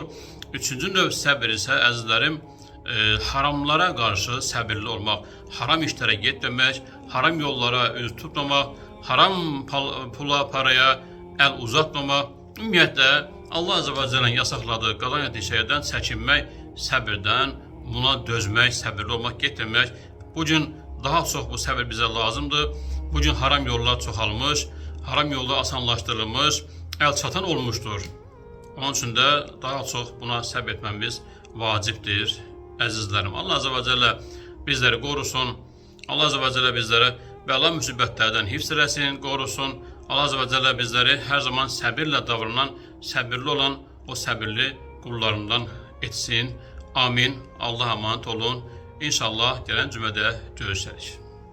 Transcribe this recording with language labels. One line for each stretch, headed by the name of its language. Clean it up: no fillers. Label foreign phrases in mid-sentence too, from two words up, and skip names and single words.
Azerbaijani: Üçüncü növ səbir isə, əzizlərim, haramlara qarşı səbirli olmaq, haram işlərə getməmək, haram yollara üz tutmamaq, haram pula, paraya əl uzatmamaq, ümumiyyətlə Allah
Arabic: عز وجل'nin
Azerbaijani: yasakladığı, qadağan etdiyi şeylərdən çəkinmək, səbirdən, buna dözmək, səbirli olmaq, getməmək. Bugün daha çox bu səbir bizə lazımdır. Bugün haram yollar çoxalmış, haram yollar asanlaşdırılmış, əl çatan olmuşdur. Onun üçün də daha çox buna səbr etməmiz vacibdir, əzizlərim. Allah
Arabic: عز وجل
Azerbaijani: bizləri qorusun. Allah
Arabic: عز وجل
Azerbaijani: bizləri bəla müsibətlərdən hifz eləsin, qorusun. Allah
Arabic: عز وجل
Azerbaijani: bizləri hər zaman səbirlə davranan, səbirli olan o səbirli qullarından etsin.
Turkish: Amin. Allah'a emanet olun.
Azerbaijani: İnşallah gələn cümədə görüşərik.